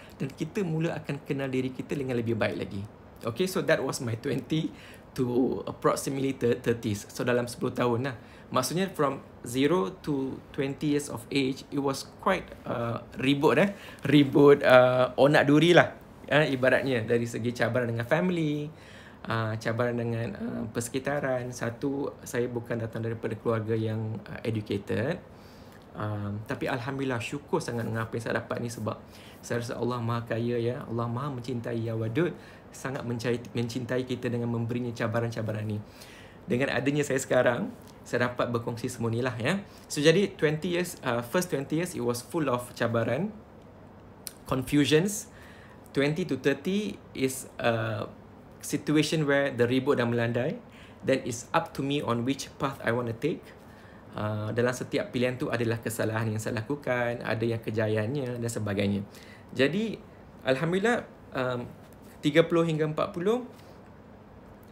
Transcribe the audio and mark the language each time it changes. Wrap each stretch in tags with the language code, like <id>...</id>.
<ms>Dan kita mula akan kenal diri kita dengan lebih baik lagi.</ms> <en>Okay, so that was my 20 to approximately 30s.</en> <ms>So dalam 10 tahun lah. Maksudnya</ms> <en>from 0 to 20 years of age, it was quite ribut.</en> <ms>Ribut onak duri lah. Ibaratnya dari segi cabaran dengan family, cabaran dengan persekitaran. Satu, saya bukan datang daripada keluarga yang educated. Tapi Alhamdulillah, syukur sangat dengan apa yang saya dapat ni, sebab saya rasa Allah Maha Kaya, ya. Allah Maha mencintai, ya Wadud, sangat mencintai kita dengan memberinya cabaran-cabaran ni. Dengan adanya saya sekarang, saya dapat berkongsi semua ni lah, ya.</ms> <en>So jadi 20 years, first 20 years it was full of cabaran, confusions. 20 to 30 is a situation where the</en> <ms>ribut dah melandai.</ms> <en>Then it's up to me on which path I want to take.</en> <ms>Dalam setiap pilihan tu adalah kesalahan yang saya lakukan, ada yang kejayaannya dan sebagainya. Jadi Alhamdulillah, 30 hingga 40</ms>